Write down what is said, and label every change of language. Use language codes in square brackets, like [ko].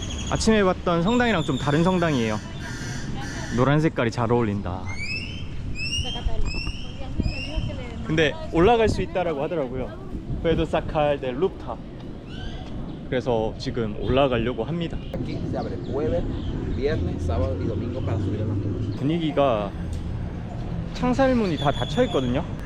[ko] 아침에 봤던 성당이랑 좀 다른 성당이에요. 노란 색깔이 잘 어울린다. 근데 올라갈 수 있다라고 하더라고요. 페도 사칼 데 루프탑. 그래서 지금 올라가려고 합니다. [es] Aquí se abre jueves, viernes, sábado y domingo para subir a las torres. [ko] 분위기가 창살문이 다 닫혀 있거든요.